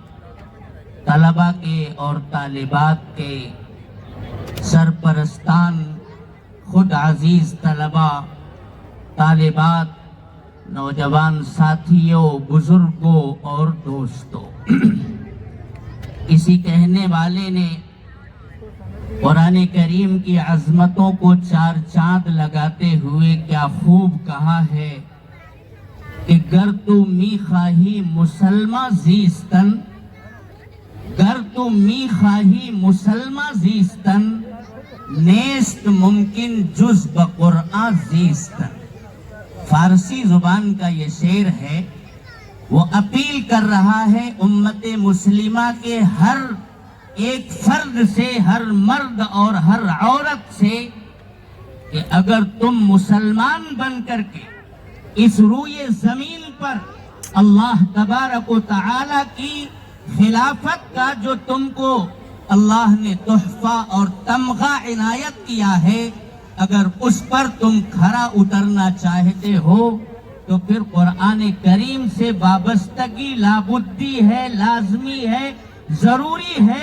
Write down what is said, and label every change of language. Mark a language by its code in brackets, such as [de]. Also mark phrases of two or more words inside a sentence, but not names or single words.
[ur] طلباء کے اور طالبات کے سرپرستان، خود عزیز طلباء، طالبات، نوجوان ساتھیوں، بزرگوں اور دوستوں، کسی کہنے والے نے قرآن کریم کی عظمتوں کو چار چاند لگاتے ہوئے کیا خوب کہا ہے کہ [fa] گر تو می خواہی مسلمہ زیستن، گر تو می خواہی مسلمہ زیستن، نیست ممکن جز بقرآن زیستن۔ [ur] فارسی زبان کا یہ شعر ہے، وہ اپیل کر رہا ہے امت مسلمہ کے ہر ایک فرد سے، ہر مرد اور ہر عورت سے، کہ اگر تم مسلمان بن کر کے اس روئے زمین پر [ar] اللہ تبارک و تعالی [ur] کی خلافت کا جو تم کو اللہ نے تحفہ اور تمغہ عنایت کیا ہے، اگر اس پر تم کھرا اترنا چاہتے ہو تو پھر قرآن کریم سے وابستگی لابدی ہے، لازمی ہے، ضروری ہے۔